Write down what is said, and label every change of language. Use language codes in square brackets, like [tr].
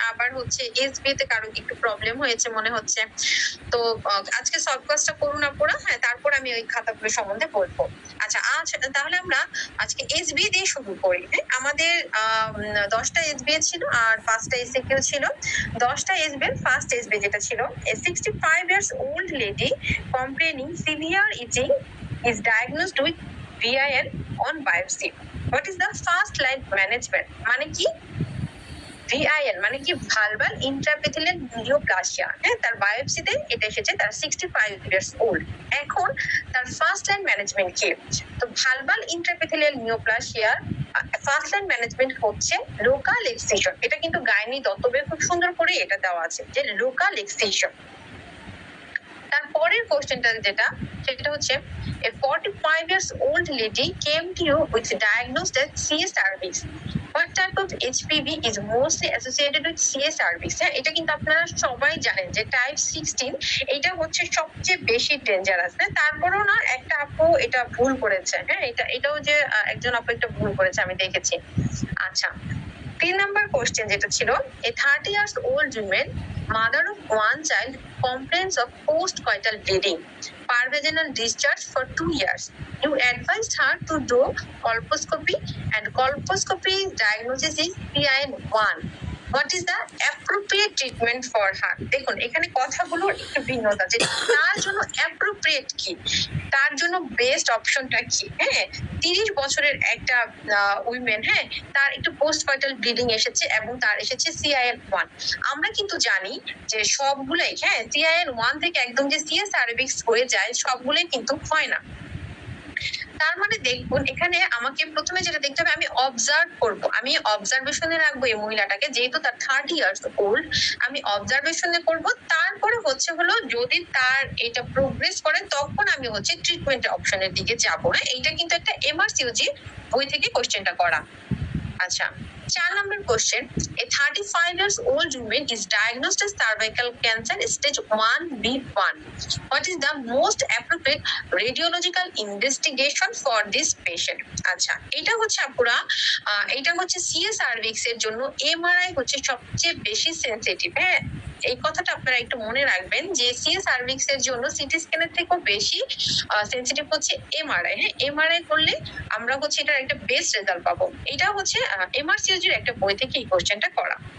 [bn] আবার এসবি তে কারো একটু প্রবলেম হয়েছে মনে হচ্ছে। তো আজকে সলভ ক্লাসটা করুন আপুরা, হ্যাঁ, তারপর আমি ওই খাতাগুলো সম্বন্ধে বলবো। আচ্ছা, তাহলে আমরা আজকে এসবি দিয়ে শুরু করি। হ্যাঁ, আমাদের 10টা এসবি ছিল আর 5টা এসিকিউ ছিল। 10টা এসবি ফার্স্ট এসবি যেটা ছিল, [en] a 65 years old lady complaining severe itching is diagnosed with VIN on biopsy. What is the first line management? [bn] মানে কি? VIN মানে কি? Vulval ইন্ট্রাপেথিলিয়াল neoplasia. হ্যাঁ, তার বায়োপসিতে এটা এসেছে, তার 65 years old। এখন তার ফার্স্ট লাইন ম্যানেজমেন্ট কি? তো ভালভাল ইন্ট্রাপেথিলিয়াল নিওপ্লাসিয়ার ফার্স্ট লাইন ম্যানেজমেন্ট হচ্ছে লোকাল এক্সিশন। এটা কিন্তু গাইনি দত্তবে খুব সুন্দর করে এটা দেওয়া আছে যে লোকাল এক্সিশন। তারপরের কোশ্চেনটা সেটা হচ্ছে [en] a 45 years old lady came to you with diagnosed as CS cervix. What type of HPV is mostly associated with CS cervix? [bn] হ্যাঁ, এটা কিন্তু আপনারা সবাই জানেন যে টাইপ 16 এটা হচ্ছে সবচেয়ে বেশি ডেঞ্জারাস। হ্যাঁ, তারপরেও না একটা আপু এটা ভুল করেছে। হ্যাঁ, এটাও যে একজন আপু একটা ভুল করেছে আমি দেখেছি। আচ্ছা, 3 নাম্বার কোশ্চেন যেটা ছিল, [en] a 30 years old woman, mother of one child, complains of postcoital bleeding, pervaginal discharge for 2 years. You advised her to do colposcopy and colposcopy diagnosis is PIN1. What is the appropriate treatment for her? [bn] দেখুন এখানে কথাগুলো একটু ভিন্নতা, যে তার জন্য appropriate কি, তার জন্য বেস্ট অপশনটা কি। হ্যাঁ, 30 বছরের একটা উইমেন, হ্যাঁ, তার একটু পোস্ট কয়টাল ব্লিডিং এসেছে এবং তার এসেছে CIN1। আমরা কিন্তু জানি যে সবগুলাই, হ্যাঁ, CIN1 থেকে একদম যে CS সার্ভিক্স হয়ে যায় সবগুলাই কিন্তু হয় না। তার মানে দেখুন এখানে আমাকে প্রথমে যেটা দেখতে হবে, আমি অবজার্ভ করব, আমি অবজারভেশনে রাখবো এই মহিলাটাকে, যেহেতু তার 30 ইয়ার্স ওল্ড, আমি অবজারভেশনে করব। তারপরে হলো যদি তার এটা প্রোগ্রেস করে তখন আমি ট্রিটমেন্ট অপশনের দিকে যাব। হ্যাঁ, এইটা কিন্তু একটা এমআরসিইউজি বই থেকে কোশ্চেনটা করা। [en] আচ্ছা, 4 number question. A 35 years old woman is diagnosed as cervical cancer stage 1B1. What is the most appropriate radiological investigation for this patient? [bn] আচ্ছা, এটা আপুরা, এটা CS সার্ভিক্স এর জন্য এমআরআই সবচেয়ে বেশি সেনসিটিভ। হ্যাঁ, এই কথাটা আপনারা একটু মনে রাখবেন যে CS সার্ভিক্স এর জন্য সিটি স্ক্যানের থেকেও বেশি সেনসিটিভ এমআরআই। হ্যাঁ, এমআরআই করলে আমরা এটার একটা বেস্ট রেজাল্ট পাবো। এটা এমআরসিইউজির একটা বই থেকে এই কোশ্চেনটা করা।